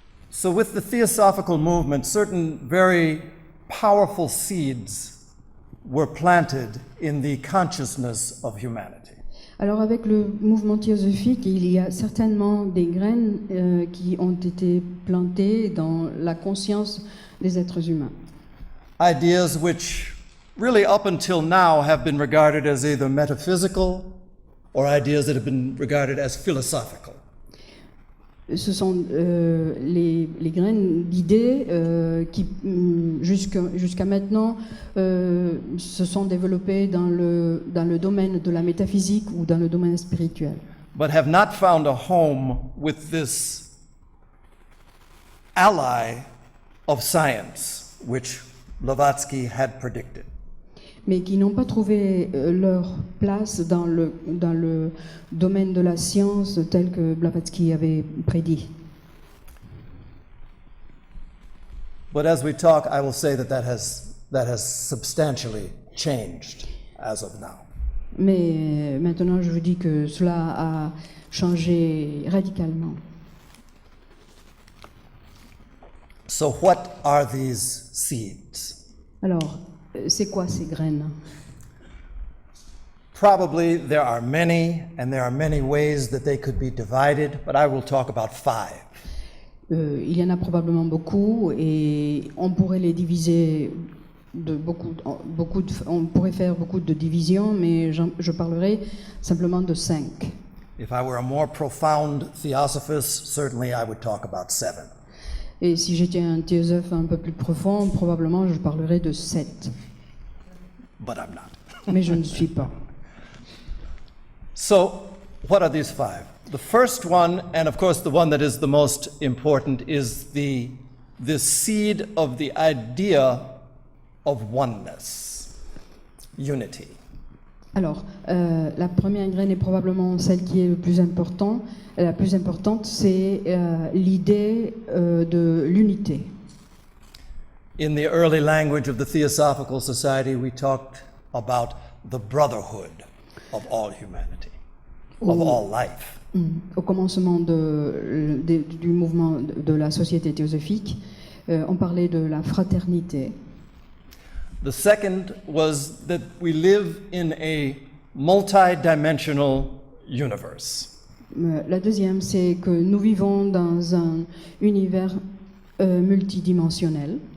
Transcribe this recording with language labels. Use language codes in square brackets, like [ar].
[en] So, with the Theosophical movement, certain very powerful seeds were planted in the consciousness of humanity. [fr] Alors avec le mouvement théosophique, il y a certainement des graines qui ont été plantées dans la conscience des êtres humains. [en] Ideas which really up until now have been regarded as either metaphysical or ideas that have been regarded as philosophical. [fr] Ce sont les graines d'idées qui, jusqu'à maintenant, se sont développées dans le domaine de la métaphysique ou dans le domaine spirituel. [en] But have not found a home with this ally of science, which Blavatsky had predicted. [fr] Mais qui n'ont pas trouvé leur place dans le domaine de la science tel que Blavatsky avait prédit. [en] But as we talk, I will say that has substantially changed as of now. [fr] Mais maintenant, je vous dis que cela a changé radicalement. [en] So what are these seeds? [fr] Alors, c'est quoi ces graines? [en] Probably there are many, and there are many ways that they could be divided, but I will talk about 5. [fr] Il y en a probablement beaucoup et on pourrait les diviser on pourrait faire beaucoup de divisions, mais je parlerai simplement de 5. [en] If I were a more profound theosophist, certainly I would talk about 7. [fr] Et si j'étais un théosophe un peu plus profond, probablement je parlerais de 7. [en] But I'm not. [fr] Mais je ne suis pas. [en] So, what are these 5? The first one, and of course the one that is the most important, is the seed of the idea of oneness, unity. [fr] Alors, la première graine est probablement celle qui est le plus important. La plus importante, c'est l'idée de l'unité. [en] In the early language of the Theosophical Society, we talked about the brotherhood of all humanity, of all life. [fr] Au commencement du mouvement de la société théosophique, on parlait de la fraternité. [en] The second was that we live in a multi-dimensional universe. [fr] La deuxième, c'est que nous vivons dans un univers multidimensionnel.